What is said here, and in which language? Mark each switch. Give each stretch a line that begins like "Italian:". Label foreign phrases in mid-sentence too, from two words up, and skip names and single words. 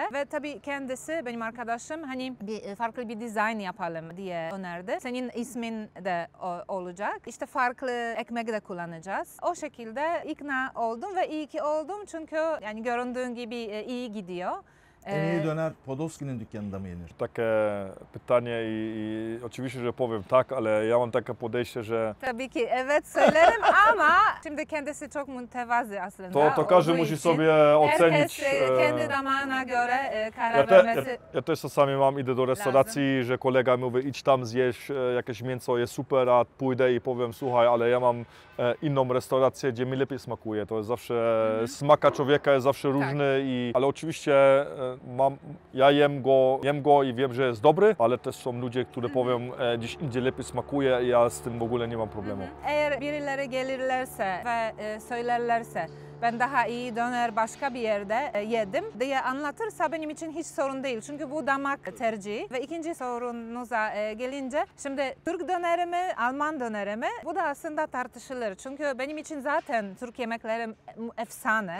Turkish: Ve tabii kendisi, benim arkadaşım hani farklı bir dizayn yapalım diye önerdi. Senin ismin de olacak. İşte farklı ekmek de kullanacağız. O şekilde ikna oldum ve iyi ki oldum çünkü yani göründüğün gibi iyi gidiyor. En iyi döner Podolski'nin dükkanında mı yenir?
Polish: Takie pytanie i oczywiście, że powiem tak, ale ja mam takie podejście, że
Turkish: Tabii ki evet söylerim ama şimdi kendisi çok mütevazı aslında.
Polish: to każdy
Turkish: olduğu
Polish: musi
Turkish: için
Polish: sobie ocenić.
Turkish: herkes kendi damağına göre karar
Polish: Ja
Turkish: vermesi.
Polish: też czasami idę do restauracji, że kolega mówi idź tam zjeść jakieś mięso, jest super, a pójdę i powiem słuchaj, ale ja mam inną restaurację, gdzie mi lepiej smakuje. To jest zawsze, smaka człowieka jest zawsze różny, ale oczywiście ja jem go i wiem, że jest dobry, ale też są ludzie, którzy powią gdzieś indziej lepiej smakuje i ja z tym w ogóle nie mam problemu.
Turkish: Eğer birileri gelirlerse ve söylerlerse ben daha iyi döner başka bir yerde yedim diye anlatırsa benim için hiç sorun değil. Çünkü bu damak tercihi. Ve ikinci sorunuza gelince şimdi Türk döneri mi, Alman döneri mi? Bu da aslında tartışılır. Çünkü benim için zaten Türk yemekleri efsane.